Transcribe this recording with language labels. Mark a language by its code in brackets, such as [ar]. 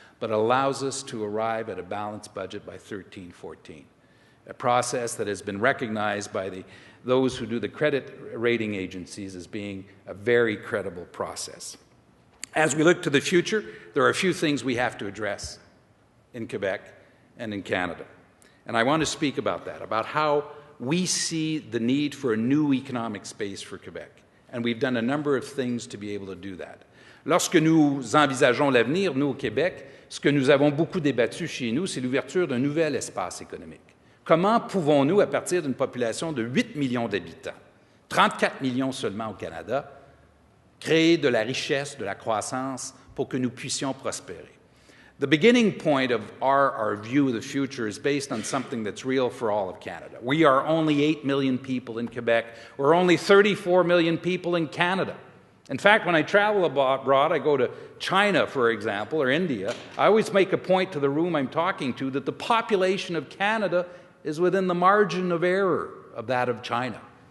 [en] but allows us to arrive at a balanced budget by 13-14, a process that has been recognized by those who do the credit rating agencies as being a very credible process. As we look to the future, there are a few things we have to address in Quebec and in Canada. And I want to speak about that, about how we see the need for a new economic space for Quebec. And we've done a number of things to be able to do that. [fr] Lorsque nous envisageons l'avenir, nous au Québec, ce que nous avons beaucoup débattu chez nous, c'est l'ouverture d'un nouvel espace économique. Comment pouvons-nous, à partir d'une population de 8 millions d'habitants, 34 millions seulement au Canada, créer de la richesse, de la croissance pour que nous puissions prospérer? [en] The beginning point of our view of the future is based on something that's real for all of Canada. We are only 8 million people in Quebec. We're only 34 million people in Canada. In fact, when I travel abroad, I go to China, for example, or India, I always make a point to the room I'm talking to that the population of Canada is within the margin of error of that of China.